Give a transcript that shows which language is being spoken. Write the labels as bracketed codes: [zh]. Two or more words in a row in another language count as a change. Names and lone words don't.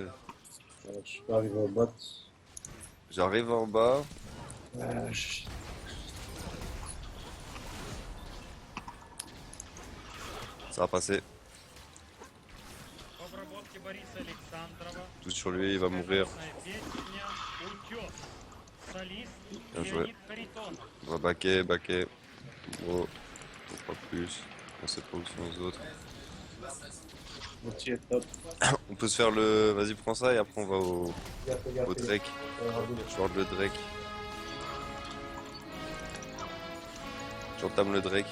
[fr] je peux arriver au bot. J'arrive en bas. Ça va passer. [ru] В обработке Бориса Александрова [fr] Tout sur lui, il va mourir. [ru] песня «Утес». Солист [fr] Bien joué. [ru] Леонид Харитонов. [fr] On va backer. Oh, pas plus. On sait pas où sont les autres. L'outil est top. On peut se faire le. Vas-y, prends ça et après on va au Gaffe. Drake. Je ward le Drake. J'entame le Drake.